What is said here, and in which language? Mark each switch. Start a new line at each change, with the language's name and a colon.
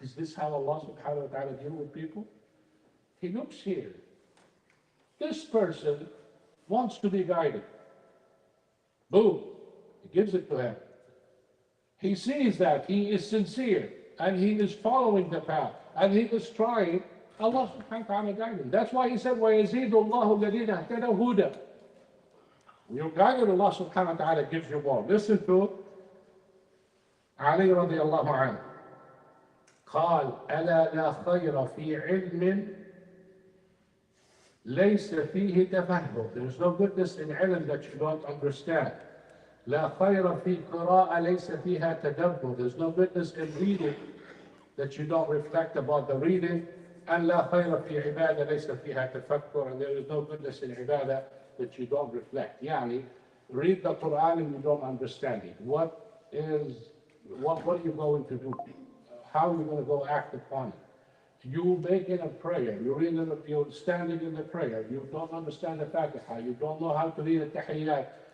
English: Is this how Allah subhanahu wa ta'ala deal with people? He looks here. This person wants to be guided. Boom, he gives it to him. He sees that he is sincere and he is following the path and he is trying. Allah subhanahu wa ta'ala guide him. That's why he said,
Arabic: وَيَزِيدُ اللَّهُ الَّذِينَ اهْتَدَوْا هُدًى.
English: When you're guided, Allah subhanahu wa ta'ala gives you more. Listen to Ali radiallahu anhu.
Arabic: قال ألا لا خير في علم ليس فيه تفهم.
English: There is no goodness in ilm that you don't understand.
Arabic: لا خير في قراءة ليس فيها تدبر.
English: There's no goodness in reading that you don't reflect about the reading.
Arabic: And لا خير في عبادة ليس فيها تفكر.
English: And there is no goodness in ibadah that you don't reflect. يعني read the Quran and you don't understand it. What are you going to do? How are you going to go act upon it? You making a prayer, you're standing in the prayer, you don't understand the Fatiha, you don't know how to read the Tahiyyat.